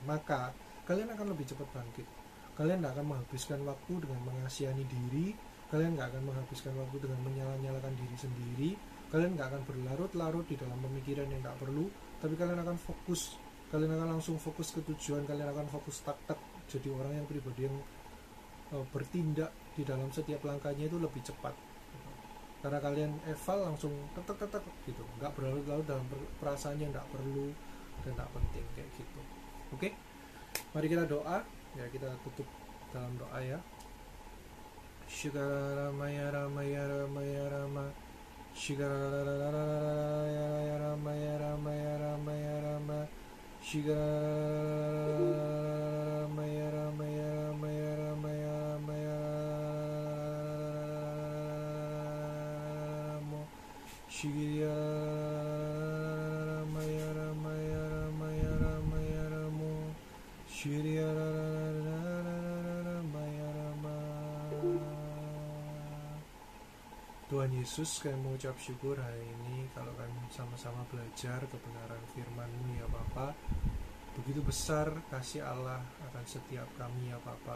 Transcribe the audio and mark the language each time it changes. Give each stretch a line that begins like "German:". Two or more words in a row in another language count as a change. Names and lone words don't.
Indonesian: Maka kalian akan lebih cepat bangkit. Kalian tidak akan menghabiskan waktu dengan mengasihani diri, kalian tidak akan menghabiskan waktu dengan menyala-nyalakan diri sendiri, kalian tidak akan berlarut-larut di dalam pemikiran yang tidak perlu, tapi kalian akan fokus, kalian akan langsung fokus ke tujuan, kalian akan fokus tak-tak, jadi orang yang pribadi yang bertindak di dalam setiap langkahnya itu lebih cepat gitu. Karena kalian eval langsung tetek gitu, nggak berlarut-larut dalam perasaan yang nggak perlu dan tak penting kayak gitu. Oke, mari kita doa ya, kita tutup dalam doa ya. Shigara Maya Ramaya Ramaya Rama Shigara Ramaya Ramaya Ramaya Rama Shigara Maya Ramaya Ramaya Ramaya Ramaya Ramo Shigara Maya Ramaya Ramaya Ramaya Ramo Shigara. Tuhan Yesus, kami mengucap syukur hari ini kalau kami sama-sama belajar kebenaran firman-Mu ya Bapa. Begitu besar kasih Allah akan setiap kami ya Bapa.